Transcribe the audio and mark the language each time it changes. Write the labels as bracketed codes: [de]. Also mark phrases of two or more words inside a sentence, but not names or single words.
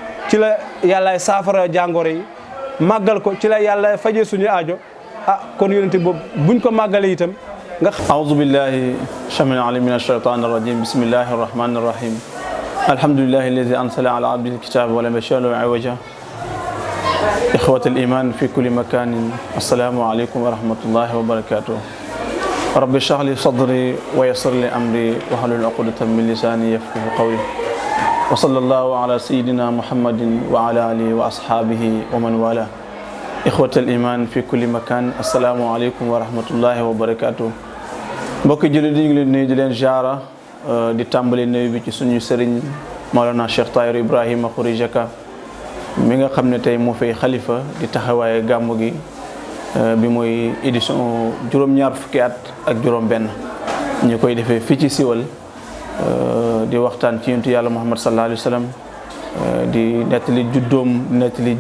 [wo] ci la yàllaay saafara jàngoro yi màggal ko ci la yàlla fajee suñu aajo kon yonente boobu buñ ko màggalee itam nga [ar] أعوذ بالله السميع العليم من الشيطان الرجيم بسم الله الرحمن الرحيم الحمد لله الذي أنزل على عبده الكتاب ولم يجعل له عوجا إخوة الإيمان في كل مكان السلام عليكم ورحمة الله وبركاته رب اشرح لي صدري ويسر لي أمري واحلل عقدة من لساني يفقهوا قولي وصلى الله على سيدنا محمد وعلى آله وأصحابه ومن والى إخوة الإيمان في كل مكان السلام عليكم ورحمة الله وبركاته [wo] mbokk jullit yi ngi leen nuyu di leen jaara di tàmbali nuyu bi ci suñu sëriñ Maolana Cheikh Tahirou Ibrahima Khouréja Ka mi nga xam ne tey moo fay xalifa di taxawaaye gàmmu gi bi mooy édition juróom-ñaar fukki at ak juróom-benn ñu koy defee fii ci Siwal di waxtaan ci yonentu yàlla Muhammad [ar] صلى الله عليه وسلم [wo] di nettali juddoom di nettali